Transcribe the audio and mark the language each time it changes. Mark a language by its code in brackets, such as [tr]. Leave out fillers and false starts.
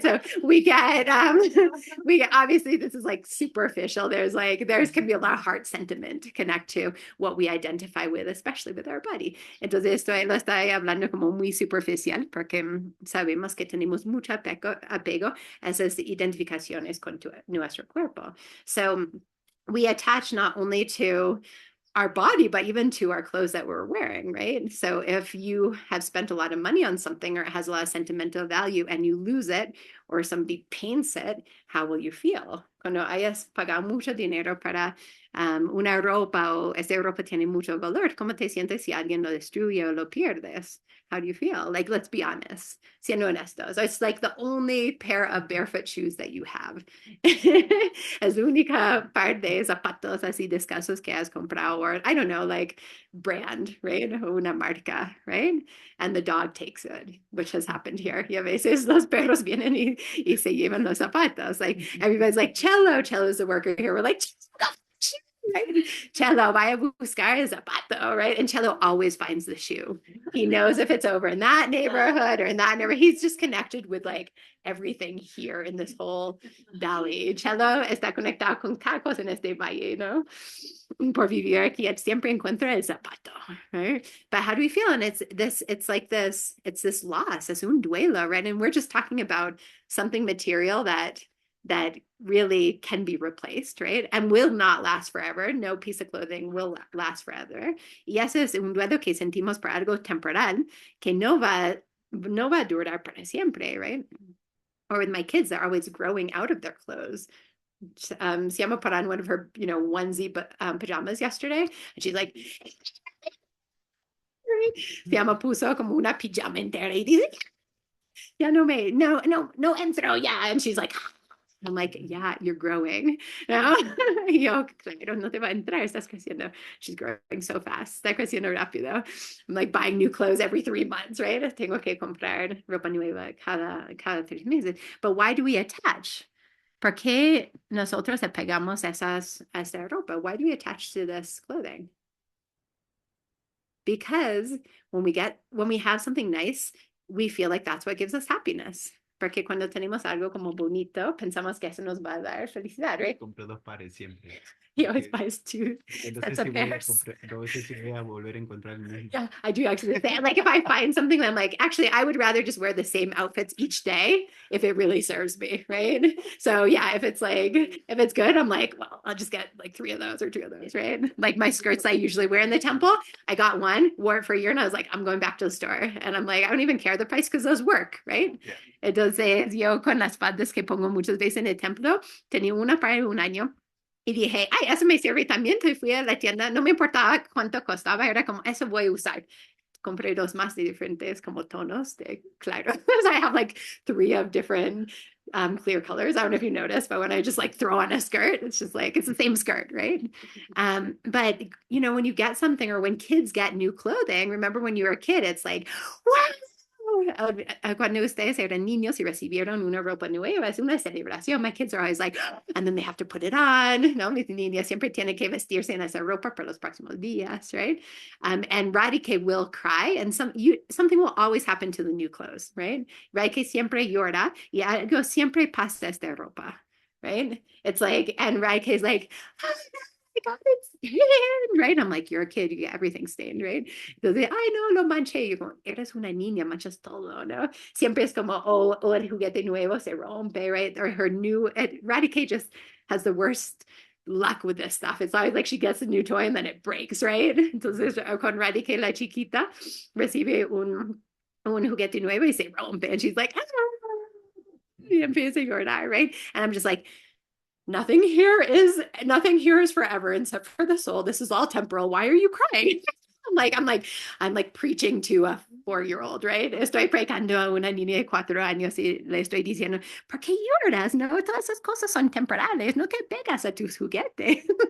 [en] So we get obviously this is like superficial. There's can be a lot of heart sentiment to connect to what we identify with, especially with our body. [es] Entonces esto lo estoy hablando como muy superficial porque sabemos que tenemos mucho apego a esas identificaciones con nuestro cuerpo. [en] So we attach not only to our body, but even to our clothes that we're wearing, right? So if you have spent a lot of money on something or it has a lot of sentimental value and you lose it or somebody paints it, how will you feel? [es] Cuando hayas pagado mucho dinero para una ropa o esa ropa tiene mucho valor, ¿cómo te sientes si alguien lo destruye o lo pierdes? [en] How do you feel? Like, let's be honest, [es] siendo honestos. [en] It's like the only pair of barefoot shoes that you have. [es] Es la única par de zapatos así descalzos que has comprado, [en] or I don't know, like brand, [es] right? Una marca, right? [en] And the dog takes it, which has happened here. [es] Y a veces los perros vienen y se llevan los zapatos. [en] Like, everybody's like, Cello's the worker here. We're like, right? Cello, [es] vaya buscar el zapato, [en] right? And Cello always finds the shoe. He knows if it's over in that neighborhood or in that neighborhood. He's just connected with like everything here in this whole valley. [es] Cello está conectado con tacos en este valle, ¿no? Por vivir aquí, siempre encuentra el zapato, right? [en] But how do we feel? And it's like this, it's this loss, [es] es un duelo, [en] right? And we're just talking about something material that really can be replaced, right? And will not last forever. No piece of clothing will last forever. [es] Y eso es un duelo que sentimos por algo temporal que no va a durar para siempre, right? [en] Or with my kids, they're always growing out of their clothes. Siama put on one of her, onesie pajamas yesterday, and she's like, [es] Siama puso como una pijama entera y dice, ya no entro, [en] yeah. And she's like, I'm like, yeah, you're growing. [es] No, yo, claro, no te va a entrar, estás creciendo. [en] She's growing so fast, [es] está creciendo rápido. [en] I'm like buying new clothes every 3 months, right? [es] Tengo que comprar ropa nueva cada 3 meses. [en] But why do we attach? [es] ¿Por qué nosotros apegamos a esa ropa? [en] Why do we attach to this clothing? Because when we have something nice, we feel like that's what gives us happiness. [es] Porque cuando tenemos algo como bonito, pensamos que eso nos va a dar felicidad, right? Compré 2 pares siempre. [en] He always buys 2 [es] No [en] sets [es] sé [en] of [es] si voy a [en] pairs. [es] no sé si voy a volver a encontrar el mismo. [en] Yeah, I do actually say, like, if I find something, I'm like, actually, I would rather just wear the same outfits each day if it really serves me, right? So yeah, if it's good, I'm like, well, I'll just get like 3 of those or 2 of those, right? Like my skirts I usually wear in the temple, I got one, wore it for a year, and I was like, I'm going back to the store. And I'm like, I don't even care the price because those work, right? Yeah. [es] Entonces, yo con las faldas que pongo muchas veces en el templo, tenía una para un año. Y dije, ay, eso me sirve también. Entonces fui a la tienda, no me importaba cuánto costaba, era como, eso voy a usar. Compré 2 más de diferentes como tonos de claro. [en] So I have like 3 of different clear colors. I don't know if you noticed, but when I just like throw on a skirt, it's just like, it's the same skirt, right? But when you get something or when kids get new clothing, remember when you were a kid, it's like, wow! [es] Cuando ustedes eran niños y recibieron una ropa nueva, es una celebración. [en] My kids are always like, and then they have to put it on. [es] No, mis niñas siempre tienen que vestirse en esa ropa por los próximos días, right? [en] And Radike will cry, and something will always happen to the new clothes, right? [es] Radike siempre llora y algo siempre pasa esta ropa, right? [en] It's like, and Radike is like, oh, I got it stained, right? I'm like, you're a kid, you get everything stained, right? [es] Entonces, ay, no, lo manché. Yo como, eres una niña, manchas todo, ¿no? Siempre es como, el juguete nuevo se rompe, [en] right? Or her new, Radike just has the worst luck with this stuff. It's always like she gets a new toy and then it breaks, right? [es] Entonces, con Raddy, que la chiquita recibe un juguete nuevo y se rompe. [en] And she's like, ah, [es] y empieza a llorar, [en] right? And I'm just like, nothing here is forever except for the soul. This is all temporal. Why are you crying? I'm like preaching to a 4-year-old, right? [es] Estoy predicando a una niña de 4 años y le estoy diciendo, ¿por qué lloras? No, todas esas cosas son temporales. No te pegas a tus juguetes.